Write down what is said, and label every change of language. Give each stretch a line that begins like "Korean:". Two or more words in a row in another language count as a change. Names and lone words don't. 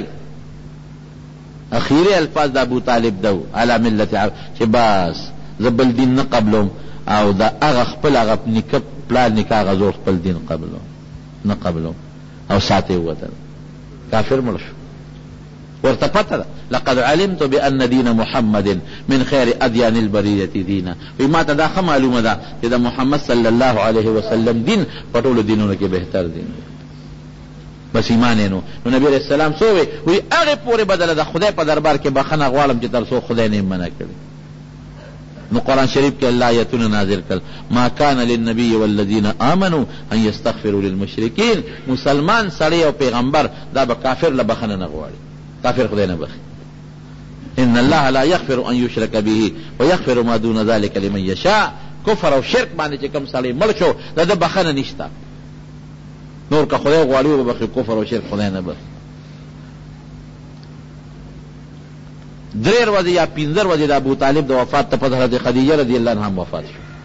Pashto: اخیری الفاظ د ابو طالب دو علی ملت چې بس زه بل دین نه قبلوم، او د هغه خپل هغه نیکه پلار نیکه هغه زور خپل دین قبلوم نه قبلوم، او ساته ووتل، کافر مړ شو. ورته پته ده
Arabic: لقد علمت بأن دین محمد من خیر ادیان البریة دینا،
Pashto: وی ما ته دا ښه معلومه ده چې د محمد
Arabic: صلی الله علیه وسلم
Pashto: دین په ټولو دینونو کې بهتر دین دی. بس ایمان نو نبی
Arabic: علیہ السلام
Pashto: سو وی هغه پورې بدله د خدای په دربار کې بخنه غواړم چې تر څو خدای نه منع کړي. نو قرآن شریف کې الله آیتونه نازل کړل،
Arabic: ما کان للنبی والذین آمنوا ان یستغفروا للمشرکین،
Pashto: مسلمان سړی او پیغمبر دا به کافر له بخنه نه غواړي، کافر خدای نه بخي.
Arabic: ان الله لا یغفر ان یشرک به ویغفر ما دون ذلک لمن یشاء.
Pashto: کفر او شرک باندې چې کوم سړی مړ شو دا د بخنه نشته، نور که خدای غواړي به بخي، کفر او شرک خدای نه بخي. 3 ورځې یا 15 ورځې د ابو طالب د وفات ته په حضرت خدیجه
Arabic: رضی الله عنها
Pashto: وفات شو.